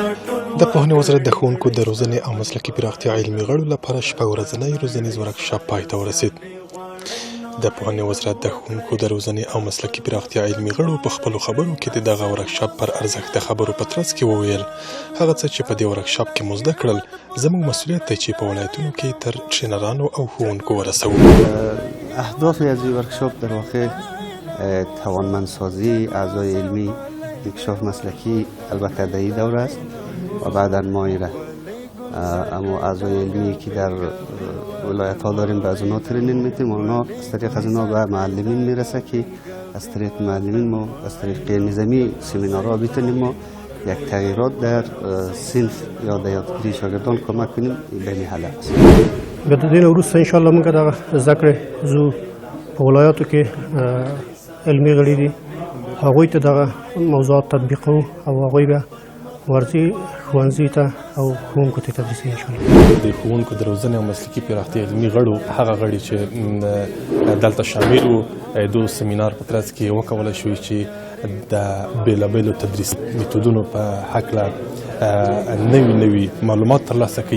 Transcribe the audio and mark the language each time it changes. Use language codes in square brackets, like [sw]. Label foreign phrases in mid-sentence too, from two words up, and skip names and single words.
[ps] پوهنې وزارت د ښوونکو د روزنې او مسلکي پراختیا علمي غړو لپاره شپږ ورځنی روزنیز ورکشاپ پای ته ورسید. د پوهنې وزارت د ښوونکو د روزنې او مسلکي پراختیا علمي غړو په خپلو خبرو کې د دغه ورکشاپ پر ارزښت د خبرو په ترڅ کې وویل هغه څه چې په دې ورکشاپ کې مو زده کړل زموږ مسؤلیت دی چې په ولایتونو کې تر ټرینرانو او ښوونکو ورسوو. [fa] اهداف از این ورکشاپ در واقع توانمندسازی اعضای علمی، انکشاف مسلکی البته در این دوره است و بعدا مایره اما اعضای علمی که در ولایت ها داریم به از اونا ترینینگ میتیم و اونا از طریق از اونا به معلمین میرسه که از طریق معلمین ما از طریق نظامی سمینارها بتونیم ما یک تغییرات در صنف یا در یادگیری شاگردان کمک کنیم به این هدف است. [ps] بعد دین وروسته [ar] ان شاء الله [ps] موږ دغه ذکر زو په ولایاتو کې علمي غړي دي هغوی ته دغه موضوعات تطبیقوو او هغوی به ورځي ښوونځي ته او ښوونکو ته تدریسي [ar] ان شاء الله. [ps] د ښوونکو د روزنې او مسلکي پراختیا علمي غړو هغه غړي چې دلته شامل وو د سیمینار په ترڅ کې وکولی شوی چې د بېلابېلو تدریسي میتودونو په هکله نوي معلومات ترلاسه کړي.